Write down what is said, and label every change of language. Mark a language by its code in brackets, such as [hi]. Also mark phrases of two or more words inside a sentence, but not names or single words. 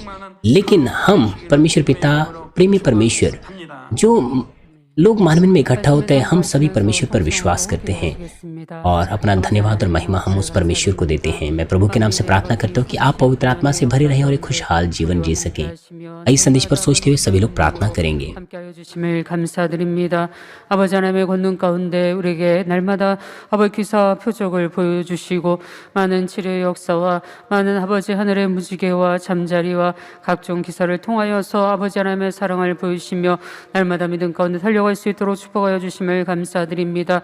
[hi] लेकिन हम परमेश्वर पिता, प्रेमी परमेश्वर, जो लोग मानवीय में इकट्ठा होते हैं, हम सभी परमेश्वर पर विश्वास करते हैं और अपना धन्यवाद और महिमा हम उस परमेश्वर को देते हैं। मैं प्रभु के नाम से प्रार्थना करता हूँ कि आप पवित्र आत्मा से भरे रहें और एक खुशहाल जीवन जी सकें। इस संदेश पर सोचते हुए सभी लोग प्रार्थना करेंगे। [ko] 주심을 감사드립니다. 아버지 하나님의 권능 가운데 우리에게 날마다 아버지 기사와 표적을 보여주시고 많은 치료의 역사와 많은 아버지 하늘의 무지개와 잠자리와 각종 기사를 통하여서 아버지 하나님의 사랑을 보이시며 날마다 믿음 가운데 달려갈 수 있도록 축복하여 주심을 감사드립니다.